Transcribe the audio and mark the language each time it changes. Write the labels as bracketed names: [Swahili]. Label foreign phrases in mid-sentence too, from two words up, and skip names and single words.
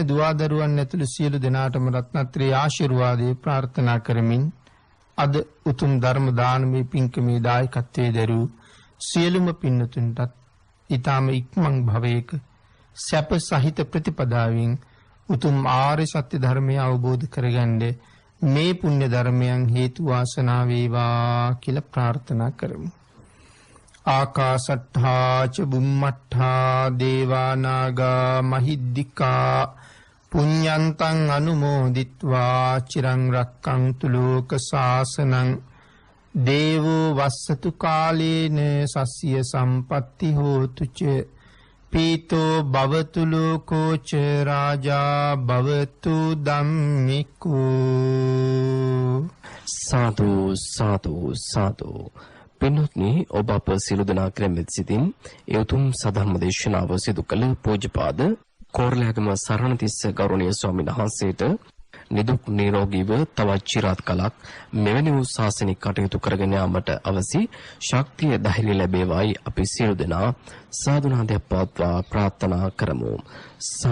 [Sinhala] දුවදරුවන් ඇතුළු සියලු දෙනාටම රත්නත්‍රේ ආශිර්වාදේ ප්‍රාර්ථනා කරමින් අද උතුම් ධර්ම දානමේ පින්කමේ දායකත්වයේ දරූ සියලුම පින්නතුන්ටත් ඊ타ම ඉක්මන් භවයක සැප සහිත ප්‍රතිපදාවෙන් උතුම් ආර්ය සත්‍ය ධර්මය අවබෝධ කරගන්න මේ පුණ්‍ය ධර්මයන් හේතු වාසනා වේවා කියලා ප්‍රාර්ථනා කරමු. [Pali] ආකාශට්ඨා ච බුම්මට්ඨා දේවා නාග මහිද්దికා පුඤ්ඤන්තං අනුමෝදිත්වා චිරං රක්ඛන්තු ලෝක සාසනං දේවෝ වස්සතු කාලේන සස්ය සම්පatti හෝතු ච පීතෝ භවතු ලෝකෝ ච රාජා භවතු ධම්මිකෝ සාදු සාදු සාදු. [Sinhala] පින්වත්නි, ඔබ අප සියලු දෙනා කෙරෙහිම සිතින් ඒ උතුම් සදහම් දේශනාව සිදු කළ පූජ්‍යපාද කෝරළයාගම සරණතිස්ස ගෞරවනීය ස්වාමීන් වහන්සේට නිදුක් නිරෝගීව තවත් চিරාත් කලක් මෙවැනි වූ ශාසනික කටයුතු කරගෙන යාමට අවසි ශක්තිය ධෛර්යය ලැබේවායි අපි සියලු දෙනා සාදුනාදයක් පවත්වා ප්‍රාර්ථනා කරමු.